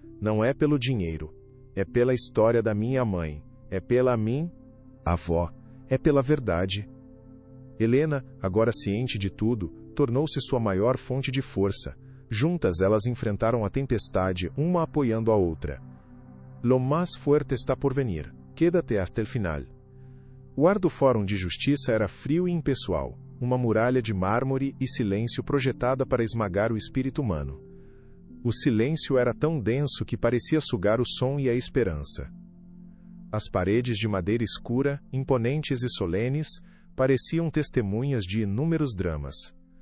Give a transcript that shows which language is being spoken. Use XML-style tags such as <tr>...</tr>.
<pt>Não é pelo dinheiro. É pela história da minha mãe. É pela minha avó. É pela verdade. Helena, agora ciente de tudo, tornou-se sua maior fonte de força. Juntas elas enfrentaram a tempestade, uma apoiando a outra.</pt> <es>Lo más fuerte está por venir. Quédate hasta el final.</es> <pt>O ar do Fórum de Justiça era frio e impessoal, uma muralha de mármore e silêncio projetada para esmagar o espírito humano. O silêncio era tão denso que parecia sugar o som e a esperança. As paredes de madeira escura, imponentes e solenes, pareciam testemunhas de inúmeros dramas.</pt>